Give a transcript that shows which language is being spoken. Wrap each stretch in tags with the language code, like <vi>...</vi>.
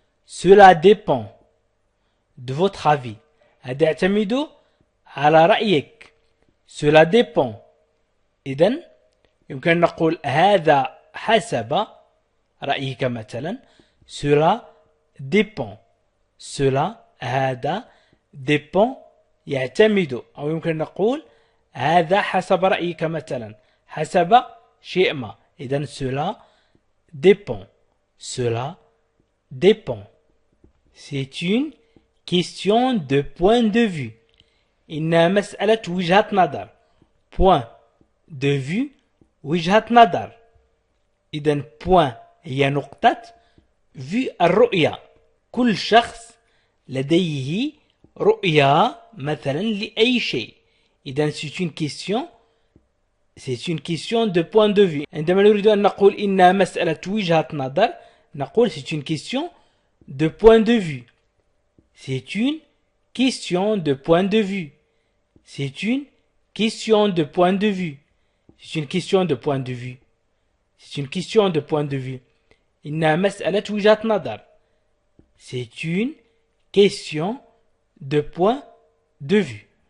<fr>Cela dépend de votre avis.</fr> <ar>هذا يعتمد على رأيك.</ar> <fr>Cela dépend.</fr> <ar>إذن يمكن نقول هذا حسب رأيك مثلا.</ar> <fr>Cela dépend. Cela</fr> <ar>هذا</ar> <fr>dépend</fr> <ar>يعتمد. أو يمكن نقول هذا حسب رأيك مثلا. حسب شيء ما.</ar> <fr>إذن cela dépend. Cela dépend. C'est une question de point de vue.</fr> <ar>إنها مسألة وجهة نظر.</ar> <fr>Point de vue</fr> <ar>وجهة نظر. إذن point هي نقطة. vue الرؤية. كل شخص لديه رؤية مثلا لأي شيء.</ar> <fr>إذن c'est une question. C'est une question de point de vue.</fr> <ar>عندما نريد أن نقول إنها مسألة وجهة نظر نقول</ar> <fr>c'est une question de point de vue. C'est une question de point de vue. C'est une question de point de vue. C'est une question de point de vue. C'est une question de point de vue.</fr> <ar>إنها مسألة وجهة نظر.</ar> <fr>C'est une question de point de vue.</fr>